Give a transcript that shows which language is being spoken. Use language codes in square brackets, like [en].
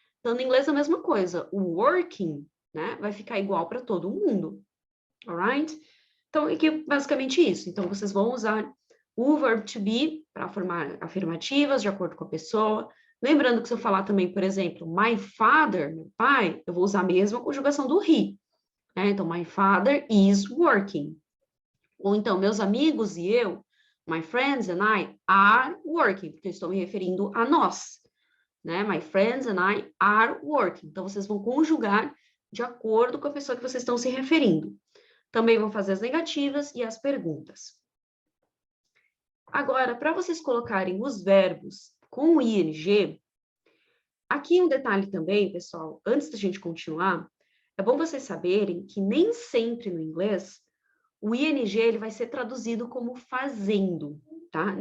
[pt] Então, no inglês é a mesma coisa. O working, né, vai ficar igual para todo mundo. [en] Alright? [pt] Então, aqui é basicamente isso. Então, vocês vão usar o verb to be para formar afirmativas de acordo com a pessoa, Lembrando que se eu falar também, por exemplo, my father, meu pai, eu vou usar a mesma conjugação do he, né? Então, [en] my father is working. [pt] Ou então, meus amigos e eu, [en] my friends and I are working, [pt] porque eu estou me referindo a nós, né? [en] My friends and I are working. [pt] Então, vocês vão conjugar de acordo com a pessoa que vocês estão se referindo. Também vão fazer as negativas e as perguntas. Agora, para vocês colocarem os verbos com o ing, aqui um detalhe também, pessoal, antes da gente continuar, é bom vocês saberem que nem sempre no inglês o ing ele vai ser traduzido como fazendo, tá?